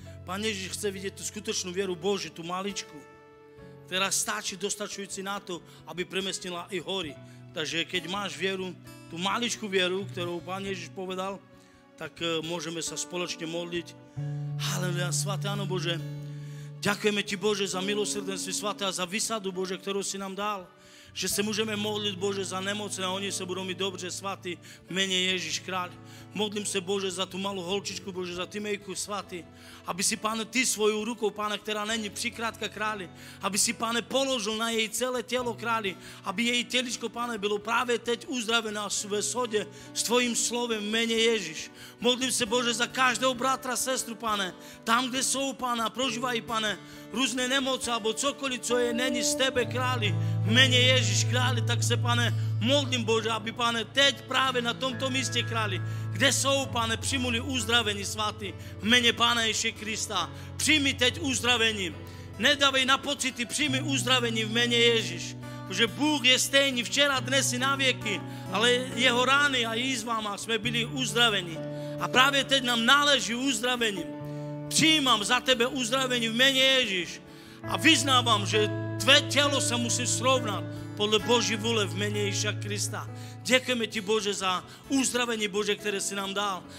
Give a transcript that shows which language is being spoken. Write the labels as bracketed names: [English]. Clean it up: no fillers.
[Slovak] Pán Ježiš chce vidieť tú skutočnú vieru Božiu, tú maličku, ktorá stačí dostačujúci na to, aby premestnila i hory. Takže keď máš vieru, tú maličkú vieru, ktorú Pán Ježiš povedal, tak môžeme sa spoločne modliť. Haleluja, sväté Áno Bože. Ďakujeme Ti, Bože, za milosrdenstvo sväté a za výsadu, Bože, ktorú si nám dal. [Czech] Že se můžeme modlit, Bože, za nemocné a oni se budou mít dobře, svatý, [Slovak] v mene Ježíš kráľ. [Czech] Modlím se, Bože, za tu malou holčičku, Bože, za Timejku, svatý, aby si, Pane, Ty svojou rukou, Pane, která není přikrátka králi, aby si, Pane, položil na jej celé tělo králi, aby jej těličko, Pane, bylo právě teď uzdravené ve shodě s Tvojím slovem v mene Ježíš. Modlím se, Bože, za každého bratra, sestru, Pane, tam, kde jsou, Pane, a prožívají, Pane, různé nemoci, alebo cokoliv, co je, není z Tebe, králi, v mene Ježíš králi, tak se, Pane, modlím, Bože, aby, Pane, teď právě na tomto místě, králi, kde jsou, Pane, přijmuli uzdravení, svatý, v mene Pána Ježíše Krista. Přijmi teď uzdravení. Nedávej na pocity, přijmi uzdravení v mene Ježíš. Protože Bůh je stejný včera, dnes i na věky, ale jeho rány a jízvama jsme byli uzdraveni. A právě teď nám náleží uzdravení. Přijímám za Tebe uzdravení v mene Ježíš. [Slovak] A vyznávam, že tvé telo sa musí srovnať podľa Boží vôle v mene Ježiša Krista. Ďakujeme ti, Bože, za uzdravenie, Bože, ktoré si nám dal.